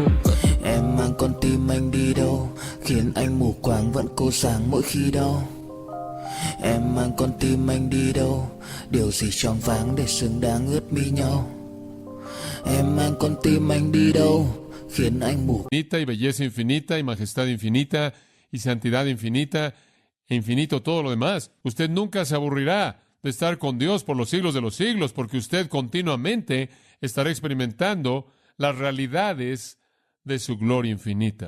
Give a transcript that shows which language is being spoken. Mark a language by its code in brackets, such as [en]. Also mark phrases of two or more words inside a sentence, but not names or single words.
[vi] Em mang con tim anh đi đâu, khiến anh mù quáng vẫn cô sáng mỗi khi đau. Em mang con tim anh đi đâu, điều gì choáng váng để xứng đáng ướt mi nhau. Em mang con tim anh đi đâu, khiến anh mù. [es] Infinita y belleza infinita y majestad infinita y santidad infinita e infinito todo lo demás. Usted nunca se aburrirá de estar con Dios por los siglos de los siglos, porque usted continuamente estará experimentando las realidades de su gloria infinita.